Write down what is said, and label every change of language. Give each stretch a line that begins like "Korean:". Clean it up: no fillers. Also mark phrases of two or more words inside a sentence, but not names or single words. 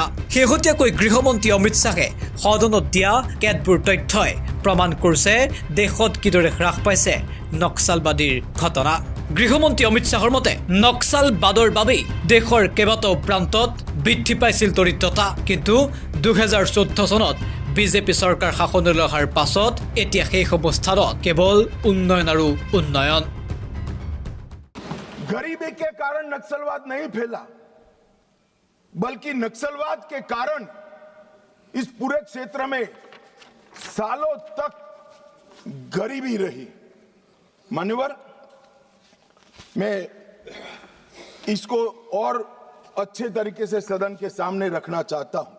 Assamese: শেহতীয়াকৈ গৃহমন্ত্ৰী অমিত শাহে সদনত দিয়া কেতবোৰ তথ্যই প্ৰমাণ কৰিছে দেশত কিদৰে হ্ৰাস পাইছে নক্সালবাদীৰ ঘটনা। গৃহমন্ত্ৰী অমিত শাহৰ মতে নক্সালবাদৰ বাবেই দেশৰ কেইবাটাও প্ৰান্তত বৃদ্ধি পাইছিল দৰিদ্ৰতা, কিন্তু 2014 চনত বিজেপি চৰকাৰ শাসনলৈ অহাৰ পাছত এতিয়া সেই অৱস্থাত কেৱল উন্নয়ন আৰু উন্নয়ন।
Hindi: गरीबी के कारण नक्सलवाद नहीं फैला, बल्कि नक्सलवाद के कारण इस पूरे क्षेत्र में सालों तक गरीबी रही। मान्यवर, मैं इसको और अच्छे तरीके से सदन के सामने रखना चाहता हूं।